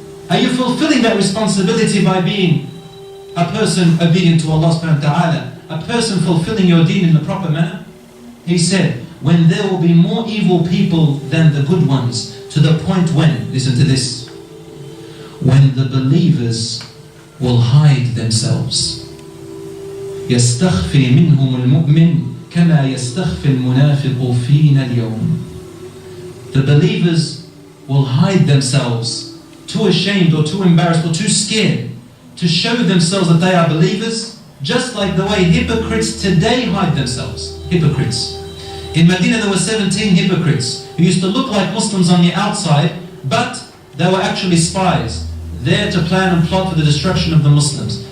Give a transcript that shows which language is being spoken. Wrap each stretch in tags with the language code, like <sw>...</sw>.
<en>Are you fulfilling that responsibility by being a person obedient to Allah subhanahu wa ta'ala? A person fulfilling your deen in the proper manner? He said, when there will be more evil people than the good ones, to the point when, listen to this, when the believers will hide themselves.</en> <ar>يستخفي منهم المؤمن كما يستخفي المنافق فينا اليوم.</ar> <en>The believers will hide themselves, too ashamed or too embarrassed or too scared to show themselves that they are believers, just like the way hypocrites today hide themselves. Hypocrites. In Medina there were 17 hypocrites who used to look like Muslims on the outside, but they were actually spies, there to plan and plot for the destruction of the Muslims.</en>